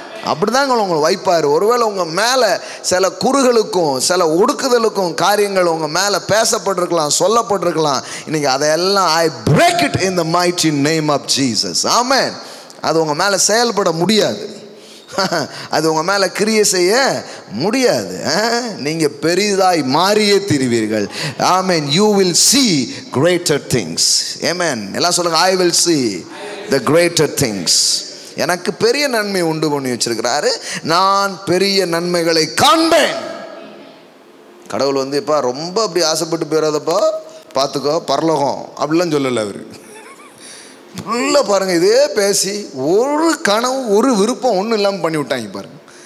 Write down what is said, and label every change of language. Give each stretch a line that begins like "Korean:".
Tamil: அப்படிதாங்க உங்களை வைப்பார். ஒருவேளை உங்கள் மேலே சில குறுகளுக்கும் சில ஒடுக்குதலுக்கும் காரியங்கள் உங்கள் மேலே பேசப்பட்டிருக்கலாம், சொல்லப்பட்டிருக்கலாம். இன்னைக்கு அதையெல்லாம்
English: I break it in the mighty name of Jesus. Amen.
Tamil: அது உங்கள் மேலே செயல்பட முடியாது, அது உங்கள் மேலே கிரியை செய்ய முடியாது. நீங்கள் பெரிதாய் மாறியே திரிவீர்கள். ஆமென்.
English: You will see greater things. Amen.
Tamil: எல்லாம் சொல்லுங்க,
English: I will see the greater things.
Tamil: எனக்கு பெரிய நன்மை உண்டு பண்ணி வச்சிருக்கிறாரு, நான் பெரிய நன்மைகளை காண்பேன். கடவுள் வந்து இப்போ ரொம்ப அப்படி ஆசைப்பட்டு போயிடாதப்பா, பார்த்துக்கோ பரலோகம் அப்படிலாம் சொல்லலை அவர். ஃபுல்லாக பாருங்கள், இதே பேசி ஒரு கனவு ஒரு விருப்பம் ஒன்றும் இல்லாமல் பண்ணி விட்டாங்க பாருங்க.